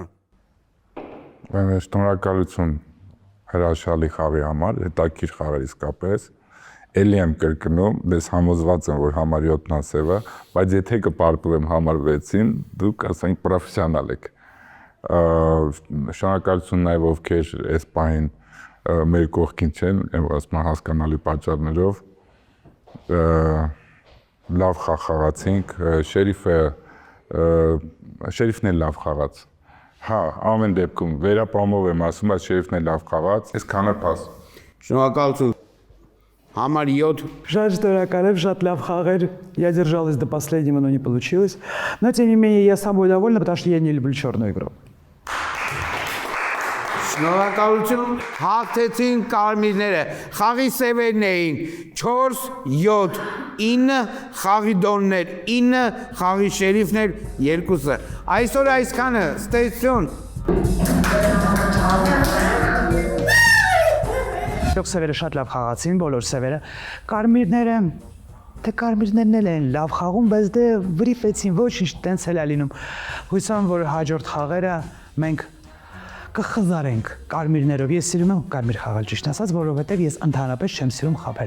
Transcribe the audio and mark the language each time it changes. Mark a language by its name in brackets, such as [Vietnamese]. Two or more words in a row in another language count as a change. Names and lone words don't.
[Armenian] Շնորհակալություն հրաշալի խաղի համար, հետաքրքիր խաղ է իսկապես։ Էլի եմ կրկնում, ես համոզված եմ, որ համար 7-ն է սևը, բայց եթե կպարտվեմ համար 6-ին, դուք ասենք պրոֆեսիոնալ եք։ Շնորհակալություն նաև ովքեր այս պահին մեր կողքին չեն, ասում հասկանալի պատճառներով լավ խաղ խաղացինք, շերիֆն էլ լավ խաղաց։ Հա, ամեն դեպքում վերապամով եմ ասում, բայց շերիֆն էլ лав խաղաց։ Այսքանը փաս։ Շնորհակալություն։ Համար 7. [Russian] Жаль, что Ракарев, [Armenian] շատ լավ խաղեր. [Russian] Я держалась до последнего, но не получилось. Но тем не менее, я собой довольна, потому что я не люблю черную игру. [Armenian] Շնորհակալություն, հաղթեցին կարմիրները։ Խաղի սևերն էին 4, 7, 9, խաղի դոններ 9, խաղի շերիֆներ 2-ը։ Այսօր այսքանը, ստեցություն։ Սևերը շատ լավ խաղացին, բոլոր սևերը։ Կարմիրները թե կարմիրներն էլ են լավ խաղում, բայց դե վրիպեցին, ոչինչ տենց էլ է լինում։ Հույս եմ, որ հաջորդ խաղերը մենք կխզարենք կարմիրներով։ Ես սիրում եմ կարմիր խաղալ, ճիշտ ասած, որովհետև ես ընդհանրապես չեմ սիրում խաբել։